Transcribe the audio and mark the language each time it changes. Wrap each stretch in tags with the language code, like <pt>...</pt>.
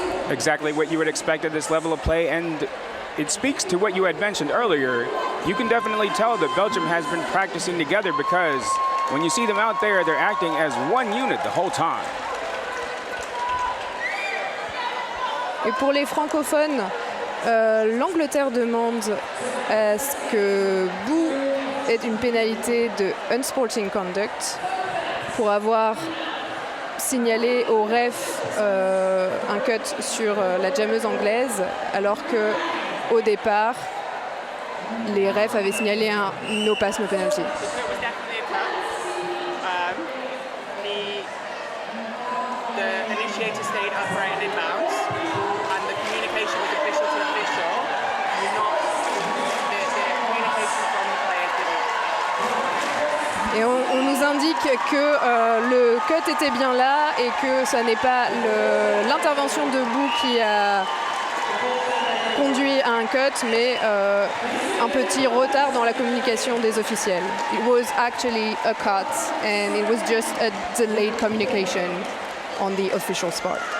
<en>Exactly what you would expect at this level of play, and it speaks to what you had mentioned earlier. You can definitely tell that Belgium has been practicing together, because when you see them out there, they're acting as one unit the whole time.</en> <fr>Et pour les francophones, l'Angleterre demande à ce que Boo ait une pénalité de unsporting conduct pour avoir signalé au ref un cut sur la jammeuse anglaise, alors que au départ, les refs avaient signalé un no pass, no penalty.</fr> <en>later stayed upright and in bounds, and the communication was official to official, not the communication from the players didn't.</en> <fr>Et on nous indique que le cut était bien là et que ça n'est pas l'intervention debout qui a conduit à un cut, mais un petit retard dans la communication des officiels.</fr> <en>It was actually a cut and it was just a delayed communication on the official spot.</en>